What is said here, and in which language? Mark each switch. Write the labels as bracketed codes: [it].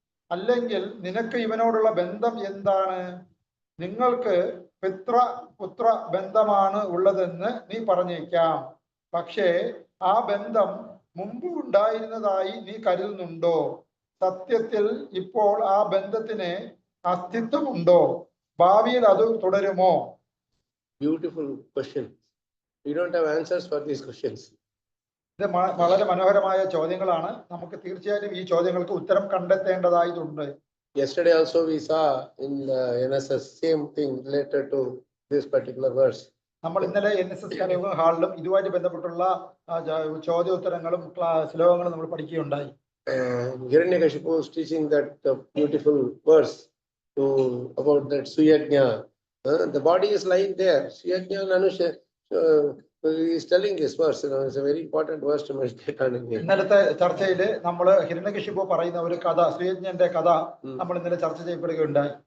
[ml] അല്ലെങ്കിൽ നിനക്ക് ഇവനോടുള്ള ബന്ധം എന്താണ്? നിങ്ങൾക്ക് പുത്ര ബന്ധമാണ് ഉള്ളതെന്ന് നീ പറഞ്ഞേക്കാം. പക്ഷേ ആ ബന്ധം മുമ്പ് ഉണ്ടായിരുന്നതായി നീ കരുതുന്നുണ്ടോ? സത്യത്തിൽ ഇപ്പോൾ ആ ബന്ധത്തിന് അസ്തിത്വമുണ്ടോ? ഭാവിയിൽ അത് തുടരുമോ? [en] Beautiful question. We don't have answers for these questions. [ml] ഇത് വളരെ മനോഹരമായ ചോദ്യങ്ങളാണ്. നമുക്ക് തീർച്ചയായും ഈ ചോദ്യങ്ങൾക്ക് ഉത്തരം കണ്ടെത്തേണ്ടതായിട്ടുണ്ട്. [en] Yesterday also we saw in NSS same thing related to this particular verse. [ml] നമ്മൾ ഇന്നലെ NSS കലയോഗ ഹാളിലും ഇതുമായിട്ട് ബന്ധപ്പെട്ടുള്ള ചോദ്യോത്തരങ്ങളും ശ്ലോകങ്ങളും നമ്മൾ പഠിക്കുകയുണ്ടായി. [en] Hiranyakashipu is teaching that beautiful verse about that Suyajna. The body is lying there. Suyajna Nanusha is telling this verse. It's a very important verse to meditate on. [ml] ഇന്നലത്തെ ചർച്ചയിൽ നമ്മൾ ഹിരണ്യകശിപു പറയുന്ന ഒരു കഥ, സുയജ്ഞന്റെ കഥ നമ്മൾ ഇന്നലെ ചർച്ച ചെയ്യപ്പെടുകയുണ്ടായി.